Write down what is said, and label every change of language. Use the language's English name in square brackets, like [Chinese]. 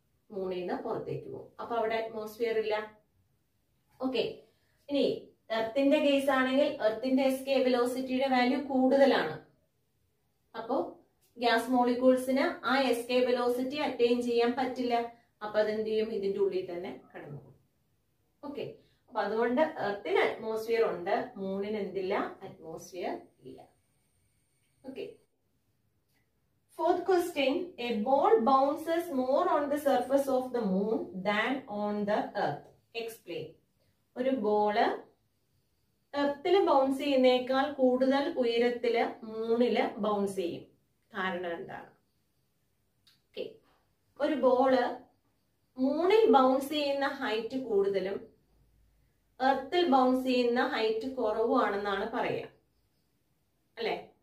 [Malayalam] മൂണിൽ നിന്ന് പുറത്തേക്ക് പോകും. അപ്പൊ അവിടെ അറ്റ്മോസ്ഫിയർ ഇല്ല. ഓക്കെ, ഇനി എർത്തിന്റെ കേസ് ആണെങ്കിൽ എർത്തിന്റെ എസ്കേപ്പ് വെലോസിറ്റിയുടെ വാല്യൂ കൂടുതലാണ്. അപ്പോ ഗ്യാസ് മോളിക്യൂൾസിന് ആ എസ്കേപ്പ് വെലോസിറ്റി അറ്റൈൻ ചെയ്യാൻ പറ്റില്ല. അപ്പൊ അതെന്ത് ചെയ്യും? ഇതിന്റെ ഉള്ളിൽ തന്നെ കടന്നു പോകും. ഓക്കെ, അപ്പൊ അതുകൊണ്ട് എർത്തിന് അറ്റ്മോസ്ഫിയർ ഉണ്ട്, മൂണിന് എന്തില്ല? അറ്റ്മോസ്ഫിയർ ഇല്ല. [English] Okay, fourth question, a ball bounces more on the surface of the moon than on the earth. Explain. [Malayalam] ഒരു ബോള് എർത്തില് ബൗൺസ് ചെയ്യുന്നേക്കാൾ കൂടുതൽ ഉയരത്തില് മൂണില് ബൗൺസ് ചെയ്യും. കാരണം എന്താണ്? ഓക്കെ, ഒരു ബോള് മൂണിൽ ബൗൺസ് ചെയ്യുന്ന ഹൈറ്റ് കൂടുതലും എർത്തിൽ ബൗൺസ് ചെയ്യുന്ന ഹൈറ്റ് കുറവുമാണെന്നാണ് പറയാ അല്ലെ?